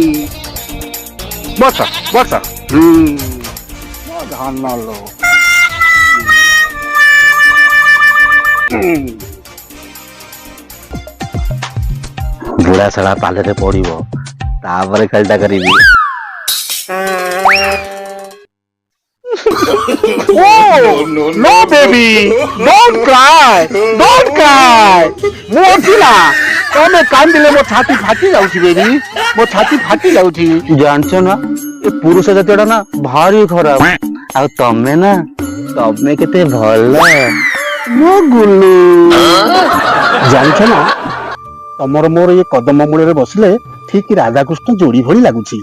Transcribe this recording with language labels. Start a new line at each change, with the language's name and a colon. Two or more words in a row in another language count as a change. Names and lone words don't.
Odia: ବସ ବସ। ମୋ ଧନ ଲୋ। ବୁଢା ଶାଳା ପାଲରେ ପଡିବ, ତାପରେ ଖେଳଟା କରିବି।
English: No baby, don't cry, don't cry.
Odia: ମୁଁ ଅଛି ନା, ତମେ କାନ୍ଦିଲେ ମୋ ଛାତି ଫାଟି ଯାଉଛି ବେବି, ମୋ ଛାତି ଫାଟି ଯାଉଛି। ଜାଣିଛ ନା, ଏ ପୁରୁଷ ଜାତୀୟଟା ନା ଭାରି ଖରାପ, ଆଉ ତମେ ନା, ତମେ କେତେ ଭଲ ମୋ ଗୁଲୁ। ଜାଣିଛ ନା, ତମର ମୋର ଇଏ କଦମ ମୂଳରେ ବସିଲେ ଠିକ ରାଧାକୃଷ୍ଣ ଯୋଡି ଭଳି ଲାଗୁଛି।